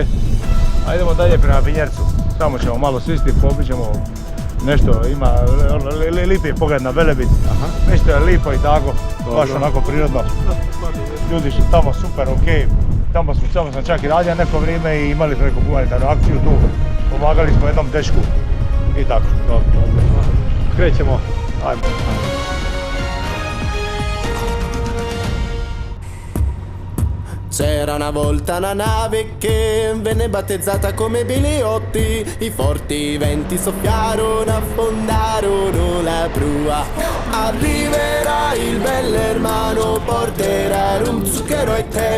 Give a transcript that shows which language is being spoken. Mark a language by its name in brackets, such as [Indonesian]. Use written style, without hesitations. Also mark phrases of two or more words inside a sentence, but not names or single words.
[Croatian] A idemo dalje prema Vinjercu. Tamo ćemo malo svisti, pobićemo nešto, ima lipi pogled na Velebit. Nešto je lipo i tako, baš onako prirodno. Ljudi su tamo super, okej. Tamo sam čak i radio neko vrijeme i imali smo neku humanitarnu akciju tu. Pomagali smo jednom dečku i tako. Krećemo. Ajmo. [Italian] C'era una volta una nave che venne battezzata come Biliotti. I forti venti soffiarono, affondarono la prua. Arriverà il bell'ermano, porterà rum, zucchero e tè.